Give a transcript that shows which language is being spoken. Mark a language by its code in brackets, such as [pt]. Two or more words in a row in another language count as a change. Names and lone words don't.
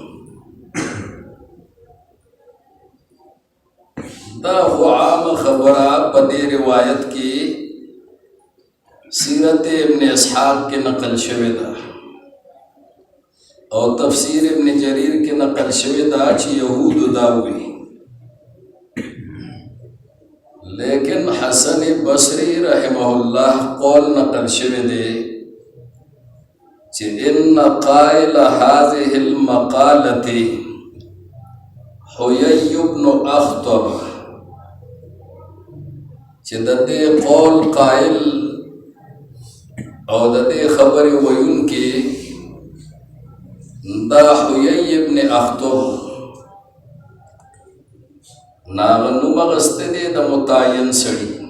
[ps] دا خو عام خبره په دې روایت کې سیرت ابن اسحاق کے نقل شوی دا او تفسیر ابن جریر کے نقل شوی دا چې یهود دا وی لیکن حسن بصری رحمہullah قول نقل شوی دی چې [ar] ان قائل هذه المقالة حيي بن اخطب، [ps] چې د دې قول قائل او د دې خبرې ویونکي دا حيي بن اخطب ناغه نوم اخیستی دی د متعین سړي.